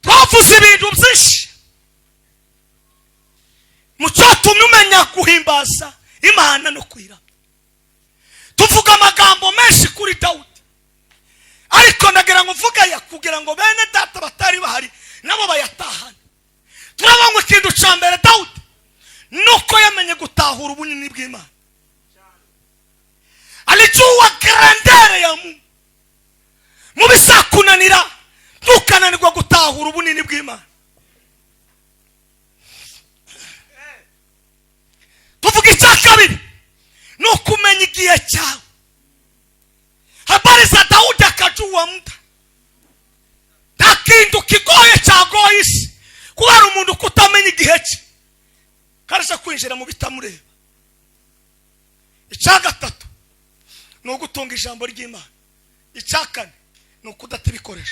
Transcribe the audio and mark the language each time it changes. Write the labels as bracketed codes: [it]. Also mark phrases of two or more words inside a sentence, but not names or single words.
[rw] twavuze ibintu byinshi mucyatumye umenya guhimbaza Imana no kwira. Tuvuga amagambo menshi kuri Dawudi, ariko ndagira ngo mvuga ya kugira ngo bene data batari bahari nabo bayatahana. Turabangwa ikintu cya mbere Dawudi nuko yamenye gutahura ubunini bw'Imana. [sw] Alijua grandeur ya Mungu. [rw] Mubisakunanira tukananirwa gutahura ubunini bw'Imana. Tuvuga icya kabiri nuko umenya igihe cyawe. [sw] Habari za Dawudi akajua muda. [rw] Nta kintu kigoye cyagoye isi kubera umuntu kutamenya igihe cye karasha kwinjira mu bitamureba. Icya gatatu ni ugutunga ijambo ry'Imana. Icya kane ni ukudata ibikoresho.